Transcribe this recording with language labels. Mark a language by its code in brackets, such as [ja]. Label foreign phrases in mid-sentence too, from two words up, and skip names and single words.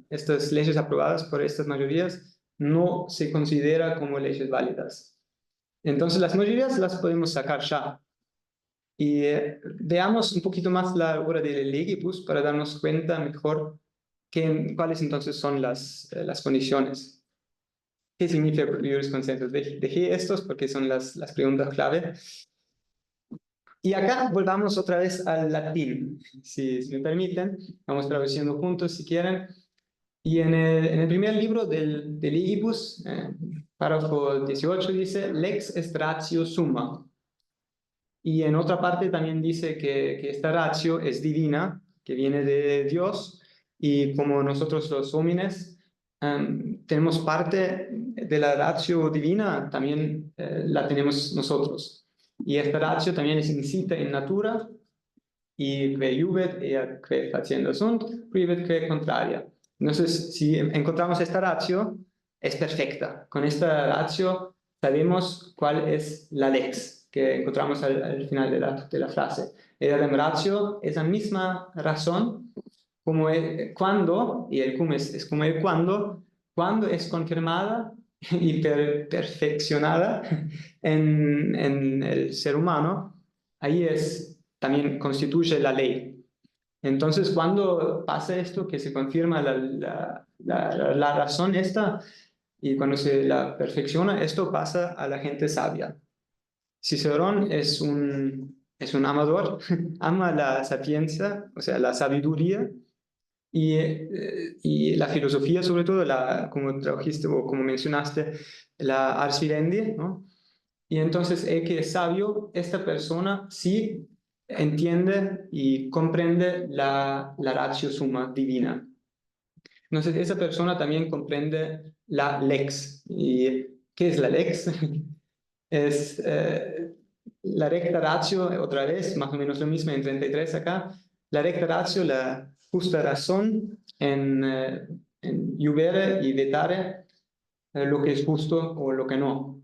[es] Estas leyes aprobadas por estas mayorías no se consideran como leyes válidas. Entonces las mayorías las podemos sacar ya. Y veamos un poquito más la obra de Legibus para darnos cuenta mejor cuáles entonces son las condiciones. ¿Qué significa [la] juris consensus? [es] Dejé estos porque son las preguntas clave. Y acá volvamos otra vez al latín, si me permiten. Vamos traduciendo juntos si quieren. Y en el primer libro del Legibus, párrafo 18, dice [la] lex est ratio summa. [es] Y en otra parte también dice que esta ratio es divina, que viene de Dios, y como nosotros los homines tenemos parte de la [la] ratio divina, [es] también la tenemos nosotros. Y esta ratio también es [la] insita in natura, y que juvet ea que faciendo sunt, privet que contraria. [es] Entonces, si encontramos esta ratio, es perfecta. Con esta ratio sabemos cuál es la lex que encontramos al final de la frase. [la] Eadem ratio, [es] esa misma razón, como el cuando, y el cum es como el cuando es confirmada y perfeccionada en el ser humano, ahí también constituye la ley. Entonces, cuando pasa esto, que se confirma la razón esta, y cuando se la perfecciona, esto pasa a la gente sabia. Cicerón es un amador, ama la sapiencia, o sea, la sabiduría, y la filosofía, sobre todo, como trajiste o como mencionaste, la [la] ars vivendi, [es] ¿no? Y entonces, el que es sabio, esta persona sí entiende y comprende la [la] ratio summa divina. [es] Entonces, esa persona también comprende la lex. ¿Y qué es la lex? Es la [la] recta ratio, [es] otra vez, más o menos lo mismo en 33 acá, la [la] recta ratio, [es] la justa razón en juvere y vetare, lo que es justo o lo que no.